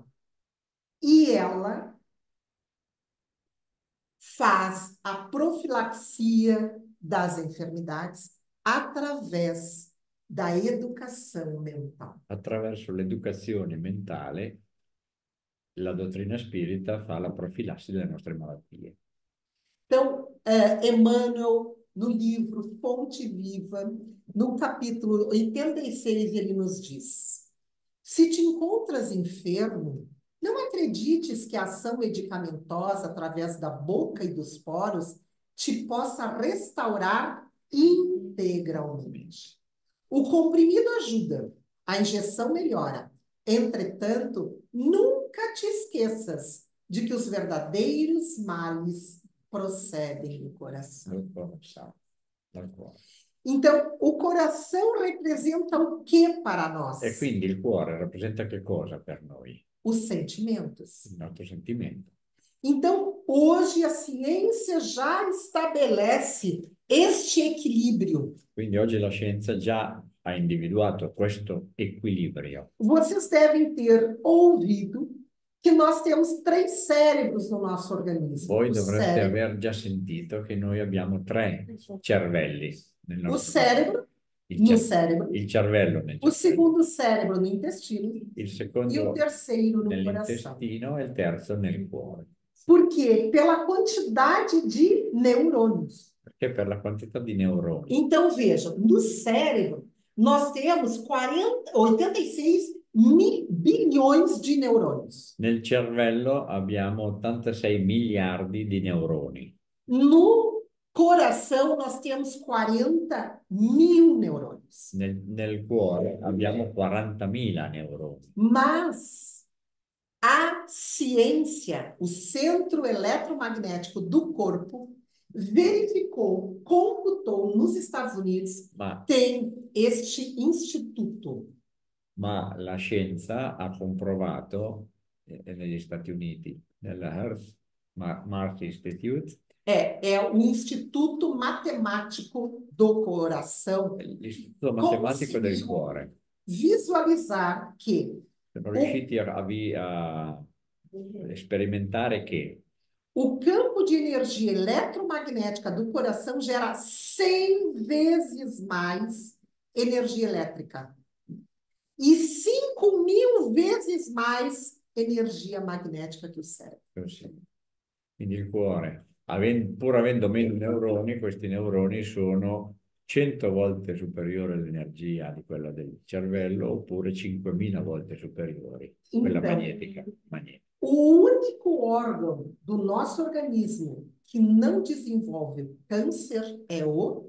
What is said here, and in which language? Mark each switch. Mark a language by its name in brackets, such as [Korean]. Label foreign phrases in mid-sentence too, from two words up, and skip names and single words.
[Portuguese] E ela faz a profilaxia das enfermidades através da educação mental. [Italian] Attraverso l'educazione mentale, la dottrina spirita fa la profilassi delle nostre malattie. [Portuguese] Então, Emmanuel, no livro Fonte Viva, no capítulo 86, ele nos diz: se te encontras enfermo, não acredites que a ação medicamentosa através da boca e dos poros te possa restaurar integralmente. O comprimido ajuda, a injeção melhora. Entretanto, nunca te esqueças de que os verdadeiros males procedem do coração. [Italian] Dal cuore. [Portuguese] Então, o coração representa o que para nós? [Italian] E quindi il cuore rappresenta che cosa per noi? [Portuguese] Os sentimentos. [Italian] Il nostro sentimento. [Portuguese] Então, hoje a ciência já estabelece este equilíbrio. [Italian] Quindi oggi la scienza già ha individuato questo equilibrio. [Portuguese] Vocês devem ter ouvido que nós temos 3 cérebros no nosso organismo. [Italian] Voi [Portuguese] O [Italian] dovreste [Portuguese] cérebro, [Italian] aver già sentito che noi abbiamo 3 cervelli nel [Portuguese] o [Italian] nostro [Portuguese] cérebro [Italian] il, [Portuguese] no [Italian] cer- [Portuguese] cérebro, [Italian] il cervello nel [Portuguese] o [Italian] cervello, [Portuguese] segundo cérebro no intestino [Italian] il [Portuguese] e o [Italian] secondo [Portuguese] terceiro no coração. [Italian] nell'intestino e il terzo nel cuore. [Portuguese] Por quê? Pela quantidade de neurônios. [Italian] Perché per la quantità di neuroni. [Portuguese] Então, vejam, no cérebro, nós temos 86 bilhões de neurônios. [Italian] Nel cervello abbiamo 86 miliardi di neuroni. [Portuguese] No coração, nós temos 40 mil neurônios. [Italian] Nel cuore abbiamo 40.000 neuroni. [Portuguese] Mas a ciência, o centro eletromagnético do corpo, verificou, computou nos Estados Unidos, tem este instituto. [Italian] Ma la scienza ha comprovato negli Stati Uniti, nella Mars Institute, [Portuguese] É o Instituto Matemático do Coração, [Italian] l'Istituto Matematico del Cuore. [Portuguese] visualizar que [Italian] Sono riusciti a sperimentare che [Portuguese] o campo de energia eletromagnética do coração gera 100 vezes mais energia elétrica e 5.000 vezes mais energia magnética que o cérebro. [Italian] così. Quindi il cuore, pur avendo meno neuroni, questi neuroni sono 100 volte superiore all'energia di quella del cervello, oppure 5.000 volte superiori, quella magnetica. [Portuguese] O único órgão do nosso organismo que não desenvolve câncer é o...